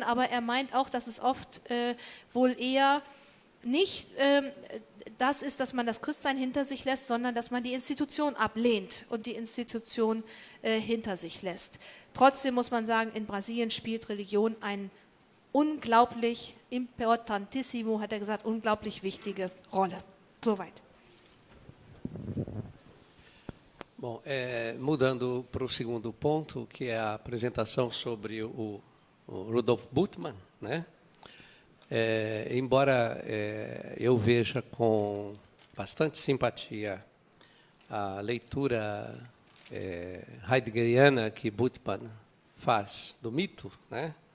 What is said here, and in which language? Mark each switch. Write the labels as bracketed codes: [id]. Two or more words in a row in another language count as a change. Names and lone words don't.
[de] Aber er meint auch, dass es oft wohl eher nicht das ist, dass man das Christsein hinter sich lässt, sondern dass man die Institution ablehnt und die Institution hinter sich lässt. Trotzdem muss man sagen, in Brasilien spielt Religion ein unglaublich, importantissimo, hat er gesagt, unglaublich wichtige Rolle. Soweit. [pt] Bom, mudando para o segundo ponto, que é a apresentação sobre o Rudolf Bultmann, né? Embora eu veja com bastante simpatia a leitura heideggeriana que Bultmann faz do mito, né?